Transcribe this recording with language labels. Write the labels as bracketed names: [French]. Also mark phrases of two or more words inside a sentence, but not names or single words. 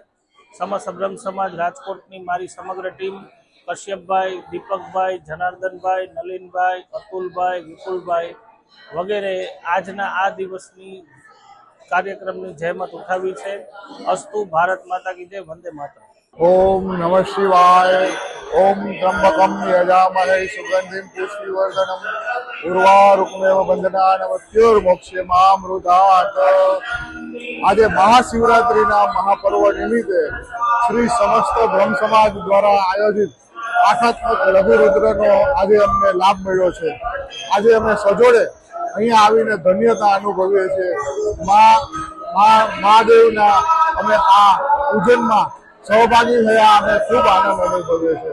[Gujarati] સમસ્ત બ્રહ્મ સમાજ રાજકોટની મારી સમગ્ર ટીમ કશ્યપભાઈ, દીપકભાઈ, જનાર્દનભાઈ, નલિનભાઈ, અતુલભાઈ, વિપુલભાઈ વગેરે આજના આ દિવસની કાર્યક્રમની જહેમત ઉઠાવી છે। [Hindi] अस्तु भारत माता की जय, वंदे मातरम। [Sanskrit] ओम नमः शिवाय। ओम त्र्यंबकम यजामहे सुगंधिं पुष्टिवर्धनम् उर्वारुकमेव बंधनान् [Gujarati] આજે મહાશિવરાત્રિના મહાપર્વ નિમિત્તે શ્રી સમસ્ત બ્રહ્મ સમાજ દ્વારા આયોજિત આઠાત્મક લઘુરુદ્રનો આજે અમને લાભ મળ્યો છે। આજે અમે સજોડે અહીંયા આવીને ધન્યતા અનુભવીએ છીએ। મહાદેવના અમે આ પૂજનમાં સહભાગી થયા અમે ખૂબ આનંદ અનુભવીએ છીએ।